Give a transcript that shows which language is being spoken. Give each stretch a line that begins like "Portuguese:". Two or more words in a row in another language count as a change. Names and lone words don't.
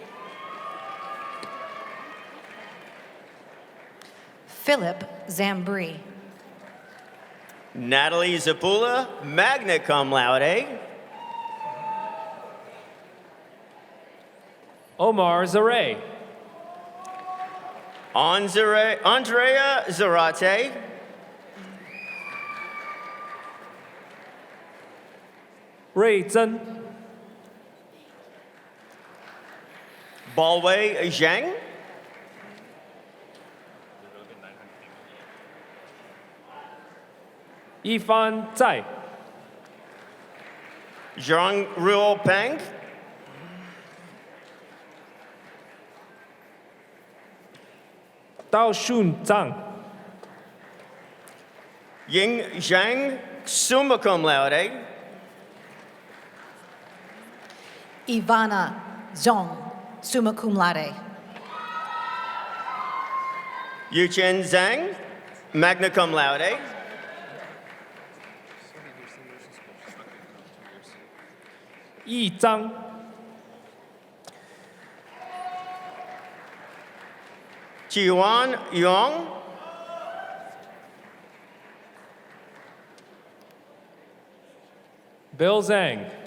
English: Philip Zambri. Natalie Zapula,
Latin: magna cum laude.
English: Omar Zaray. Andrea Zarate. Ray Zhen. Balwei Zhang. Yifan Zai. Zhang Ruo Peng. Dao Shun Zhang. Ying Zhang,
Latin: summa cum laude.
English: Ivana Zhong,
Latin: summa cum laude.
English: Yuchen Zhang,
Latin: magna cum laude.
English: Yi Zhang. Jiwan Yong. Bill Zhang.